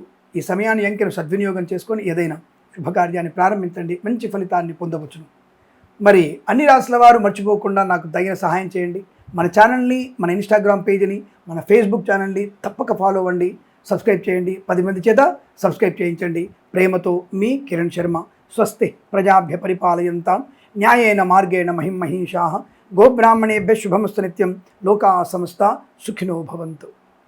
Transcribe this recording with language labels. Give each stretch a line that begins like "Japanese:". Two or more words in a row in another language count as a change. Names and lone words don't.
Telugu: ఈ సమయాన్ని, అంకెను సద్వినియోగం చేసుకొని ఏదైనా శుభకార్యాన్ని ప్రారంభించండి, మంచి ఫలితాన్ని పొందవచ్చును. మరి అన్ని రాశుల వారు మర్చిపోకుండా నాకు తగిన సహాయం చేయండి. మన ఛానల్ని, మన ఇన్స్టాగ్రామ్ పేజీని, మన ఫేస్బుక్ ఛానల్ని తప్పక ఫాలో అవ్వండి, సబ్స్క్రైబ్ చేయండి, 10 మంది చేత సబ్స్క్రైబ్ చేయించండి. ప్రేమతో మీ కిరణ్ శర్మ.
Sanskrit: స్వస్తి ప్రజాభ్య పరిపాలయంతాం న్యాయేన మార్గేణ మహిమహీషాః. గోబ్రాహ్మణేభ్యः శుభమస్తు నిత్యం. లోకా సమస్తా సుఖినో భవంతు.